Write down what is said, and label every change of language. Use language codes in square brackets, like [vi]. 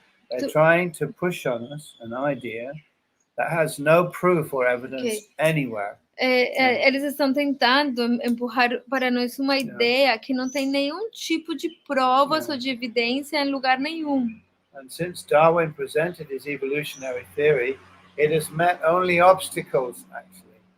[en] They're trying to push on us an idea that has no proof or evidence anywhere. [pt] Eles estão tentando empurrar para nós uma ideia que não tem nenhum tipo de provas ou de evidência em lugar nenhum. [en] And since Darwin presented his evolutionary theory, it has met only obstacles, actually.